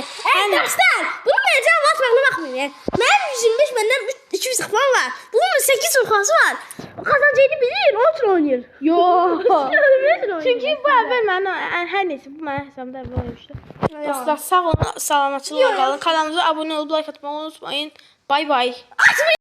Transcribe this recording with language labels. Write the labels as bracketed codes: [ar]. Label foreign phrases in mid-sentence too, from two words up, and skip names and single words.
[tr] Arkadaşlar bunu vereceğim basmakla bakmayın ya. Benim 125 benden 200 falan var. Bunun 8 sokası var. O kazancını bilir onun için oynuyor. Yo. Çünkü [az] Çünkü bu əvvəl mənə hər neysə bu mənim hesabımda əvvəl olmuşdu. Dostlar sağ olun, salamatçılıqla qalın. Kanalımıza abunə olub like atmayı unutmayın. Bay bay.